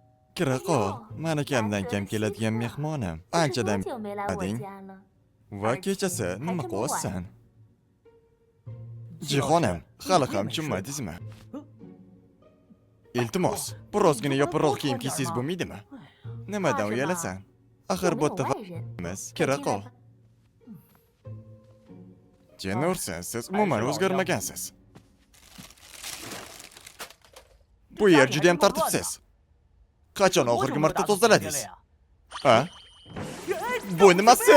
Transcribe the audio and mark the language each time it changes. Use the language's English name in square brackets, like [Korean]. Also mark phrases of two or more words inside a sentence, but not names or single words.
[Uzbek] Kiraqo, mani kamdan kam keladigan mehmonim. Anchadan [Chinese] 久没来我 [Uzbek] ading [Chinese] 家了。 [Uzbek] va kechasi nima qilyapsan? Jihonim, hali ham tushunmadingizmi? Iltimos, birozgina yopinroq kiyim kiysangiz bo'lmaydimi? Nimadan uyalasan? Axir [Chinese] 有 [Uzbek] bu [Chinese] 没有 [Uzbek] yerda [Chinese] 外人？ [Uzbek] emas, Kiraqo. Jenursiz, siz umuman o'zgarmagansiz. Bu yer juda ham tartibsiz. Qachon oxirgi marta tozaladingiz? Ha? Bu nimasi?